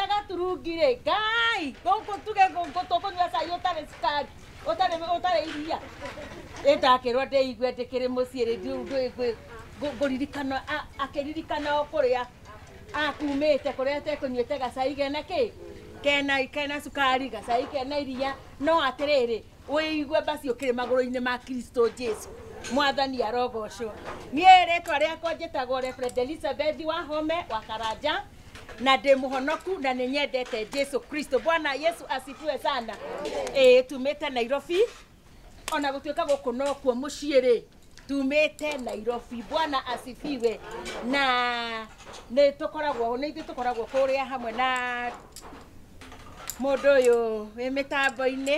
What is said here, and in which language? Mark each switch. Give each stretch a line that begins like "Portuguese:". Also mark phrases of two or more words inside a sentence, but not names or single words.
Kikuyu: gaturungi rĩ Ngai gũkũ tuge tũkũnyua cai ũtarĩ cukari ũtarĩ iria ndakĩrwo ndĩigue ndĩkĩrĩ mũciĩ rĩ ngũririkana akĩririkana o kũrĩa akumĩte kũrĩa atekũnyuĩte gacai kena kĩ kena cukari gacai kena iria no atĩrĩrĩ wĩigue basi ũkĩrĩ magũrũ-inĩ ma Kristo Jesũ mwathani arogocwo. Niĩ rĩtwa rĩakwa njĩtagwo Reverend Elizabeth Wahome wa Karanja na ndĩ mũhonoku na nĩ nyendete Jesũ Kristo.
Swahili: Bwana Yesu asifiwe sana.
Kikuyu: Tumĩte Nairobi ona gũtuĩka gũkũ no kuo mũciĩ rĩ tumĩte Nairobi.
Swahili: Bwana asifiwe.
Kikuyu: Na nĩ ithuĩ tũkoragwo kũrĩa hamwe na mũndũ ũyũ wĩ mĩtambo-inĩ.